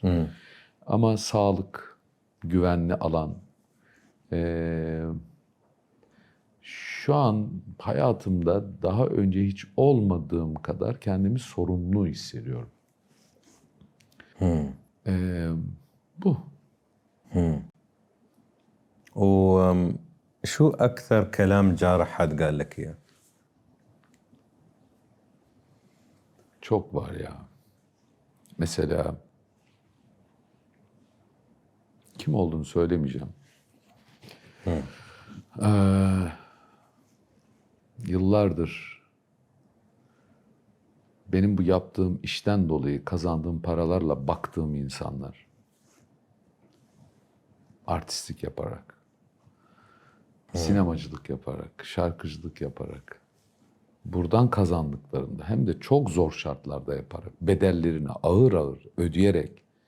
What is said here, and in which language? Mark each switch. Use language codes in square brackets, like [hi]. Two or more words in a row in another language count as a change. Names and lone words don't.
[tr] Ama sağlık, güvenli alan, şu an hayatımda daha önce hiç olmadığım kadar kendimi sorumlu hissediyorum. Bu. [ar] وشو اكثر كلام جارح حد قال لك اياه؟ [tr] Çok var ya. Mesela kim olduğunu söylemeyeceğim. Yıllardır benim bu yaptığım işten dolayı kazandığım paralarla baktığım insanlar, artistlik yaparak, sinemacılık yaparak, şarkıcılık yaparak, buradan kazandıklarında hem de çok zor şartlarda yaparak, bedellerini ağır ağır ödeyerek